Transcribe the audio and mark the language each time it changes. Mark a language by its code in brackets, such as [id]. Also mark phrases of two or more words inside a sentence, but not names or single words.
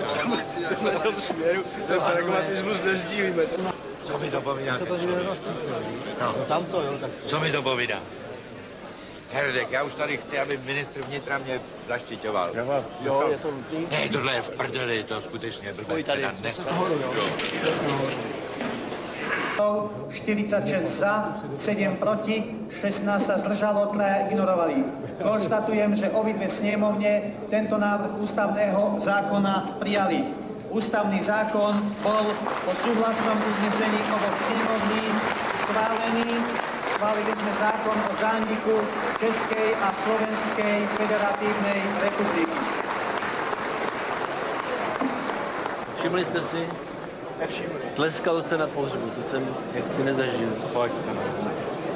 [cs] V tom směru ten pragmatismus nezdílíme. Co mi to povídá? Co to žije no, tamto, jo, tak... Co mi to povídá? Herdek, já už tady chci, aby ministr vnitra mě zaštiťoval. Jo, je to nutný? Ne, tohle je v prdeli, to skutečně blbec se na dnes. [sk] 46 za, 7 proti, 16 sa zdržalo, 3 ignorovali. Konštatujem, že obidve snemovne tento návrh ústavného zákona prijali. Ústavný zákon bol po súhlasnom uznesení oboch snemovní schválený. Schválili sme zákon o zániku Českej a Slovenskej federatívnej republiky. [cs] Všimli jste si? Tleskalo se na pohřbu, to jsem jaksi nezažil. Fakt.